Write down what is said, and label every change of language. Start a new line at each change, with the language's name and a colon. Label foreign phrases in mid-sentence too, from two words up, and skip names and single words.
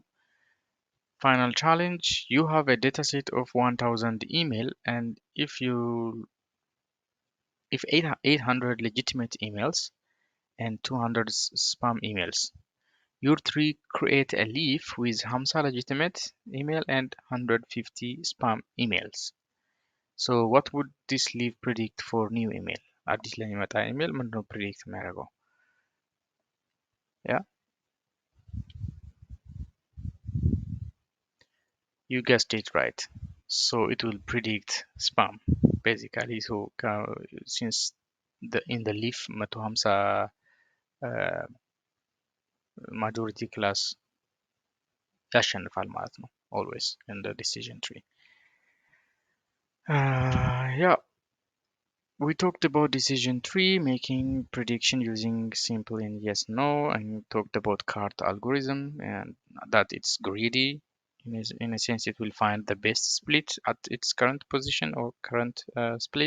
English: Final challenge: you have a dataset of 1000 email, and if 800 legitimate emails and 200 spam emails, your tree create a leaf with 50 legitimate email and 150 spam emails. So what would this leaf predict for new email?
Amharic: አዲስ ለሚመጣ ኢሜል ምንድነው predict የሚያደርገው?
English: yeah you guessed it right. So it will predict spam basically. so since in the leaf 150 majority class
Amharic: ያሸንፋል ማለት ነው
English: always in the decision tree. yeah we talked about decision tree, making prediction using simple and yes no, and we talked about cart algorithm and that it's greedy. In a sense, it will find the best split at its current position or current split.